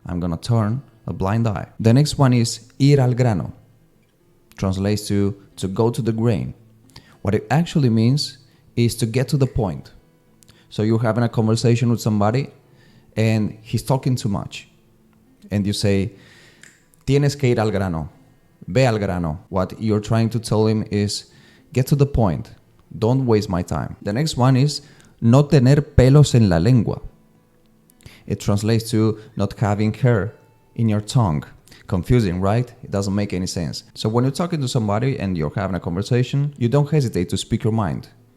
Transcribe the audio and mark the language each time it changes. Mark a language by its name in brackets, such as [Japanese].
[English] I'm gonna turn a blind eye. The next one is [Spanish] ir al grano. [English] Translates to go to the grain. What it actually means is to get to the point. So you're having a conversation with somebody and he's talking too much. And you say, [Spanish] tienes que ir al grano. Ve al grano. [English] What you're trying to tell him is, get to the point. Don't waste my time. The next one is [Spanish] no tener pelos en la lengua. [English] It translates to not having hair in your tongue. Confusing, right? It doesn't make any sense. So when you're talking to somebody and you're having a conversation, you don't hesitate to speak your mind.